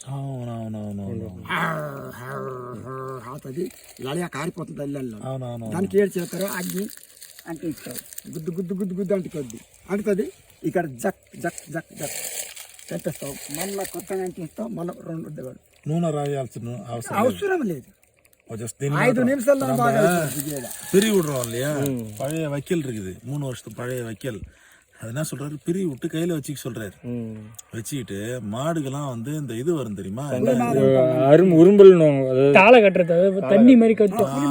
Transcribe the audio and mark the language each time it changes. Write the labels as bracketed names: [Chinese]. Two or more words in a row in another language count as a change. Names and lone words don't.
[Telugu] అవుతుంది ఇలా కారిపోతుంది అల్లల్లో. దానికి ఏడు చేస్తారో అగ్గి అంటిస్తారు, గుద్దు గుద్దు గుద్దు గుద్దు అంటుతుంది. ఇక్కడ జక్ జక్ జక్ జక్ పెట్టేస్తావు, మళ్ళీ కొత్తగా అంటిస్తావు, మళ్ళీ 2 నూనె రాయాల్సిన అవసరం లేదు. 5 நிமிஷம் [Tamil] பிரி விடுறோம் இல்லையா. பழைய வைக்கல் இருக்குது, 3 வருஷத்து பழைய வைக்கல். அது என்ன சொல்றாரு, பிரி விட்டு கையில வச்சுக்க சொல்றாரு. வச்சுக்கிட்டு மாடுகெல்லாம் வந்து இந்த இது வரும் தெரியுமா, உரும்பல் தாளை கட்டுறது, தண்ணி மாதிரி கட்டும்.